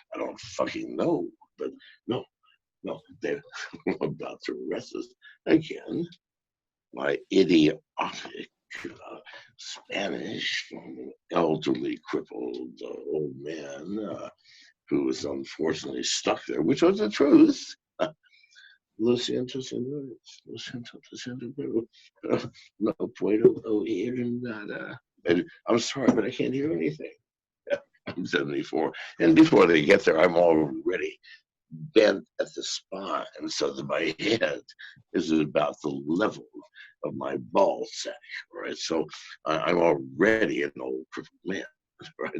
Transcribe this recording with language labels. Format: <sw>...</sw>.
<en>I don't fucking know. But no, they're about to arrest us again. My idiotic Spanish from an elderly, crippled old man who was unfortunately stuck there, which was the truth.</en> <es>Lo siento, señores. Lo siento, pero no puedo oír nada.</es> <en>I'm sorry, but I can't hear anything. I'm 74. And before they get there, I'm already bent at the spine so that my head is about the level of my ball sack, right? So I'm already an old crippled man, right?</en>